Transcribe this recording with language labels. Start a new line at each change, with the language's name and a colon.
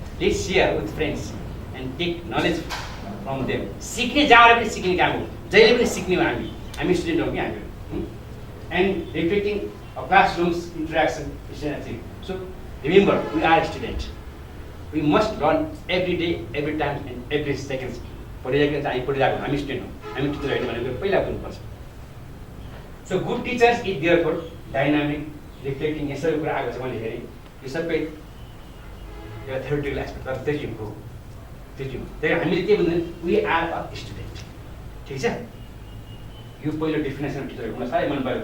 English: Let's share with friends and take knowledge from them.
Nepali: सिक्ने जहाँबाट पनि सिक्ने काम हो, जहिले पनि सिक्ने हो हामी स्टुडेन्ट हौँ कि हामी।
English: And reflecting classrooms interaction is an thing. So remember we are student, we must learn every day, every time and every second.
Nepali: पढिरहेको हामी पढिरहेको हामी स्टुडेन्ट हौँ, हामी टिचर होइन भनेको पहिला बुझ्नुपर्छ।
English: so good teachers is therefore dynamic, reflecting,
Nepali: यसरी कुरा आएको छ मैले हेरेँ। यो सबै एउटा थ्योरिटिकल एस्पेक्ट, तर त्यो हो। त्यही हामीले के भन्दैन,
English: We are a student.
Nepali: ठिक छ, यो पहिलो डेफिनेसन टिचरको मलाई साह्रै मन पऱ्यो।